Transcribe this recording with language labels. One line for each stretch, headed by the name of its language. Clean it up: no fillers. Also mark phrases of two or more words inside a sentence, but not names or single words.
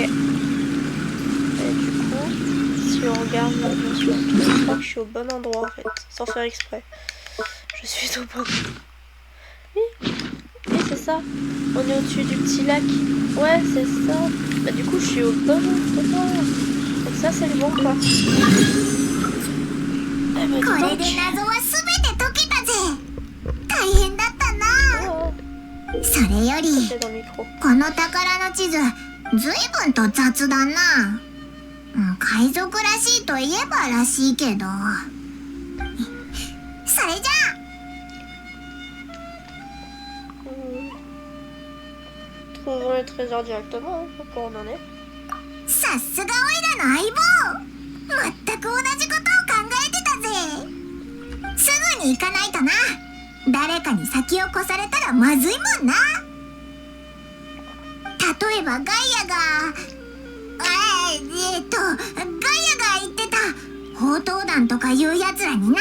French: Et du coup, si on regarde là, bien sûr, je crois que je suis au bon endroit en fait, sans faire exprès. Je suis au bon endroit. Oui, c'est ça. On est au-dessus du petit lac. Ouais, c'est ça. Bah du coup, je suis au bon endroit. Donc ça, c'est le bon pas. Eh ben,
Japanese: これで謎はすべて解けたぜ。大変だったな。それより
French: c'est dans le micro.
Japanese: この宝の地図ずいぶんと雑だな。海賊らしいといえばらしいけど。それじゃあ
French: Trouvons le trésor directement, hein, pour on en est.
Japanese: さすがオイラの相棒。全く同じことを考えてたぜ。すぐに行かないとな。誰かに先を越されたらまずいもんな。例えばガイアがガイアが言ってた宝刀団とかいうやつらにな。